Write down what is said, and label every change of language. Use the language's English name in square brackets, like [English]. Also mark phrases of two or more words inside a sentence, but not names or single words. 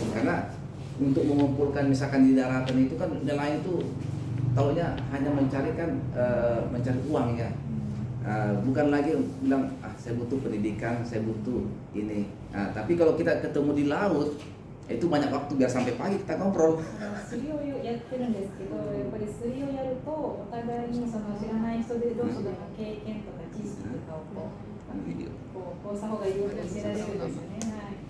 [Indonesian] Karena untuk mengumpulkan misalkan di daratan itu kan nelayan itu taunya hanya mencari uang ya, bukan lagi bilang saya butuh pendidikan, saya butuh ini. Nah, tapi kalau kita ketemu di laut itu banyak waktu biar sampai pagi kita ngobrol. [Japanese] 釣りをやってるんですけど、やっぱり釣りをやるとお互いにその知らない人で同士での経験とか知識とかをこうした方がいいよって教えられるんですよね。はい。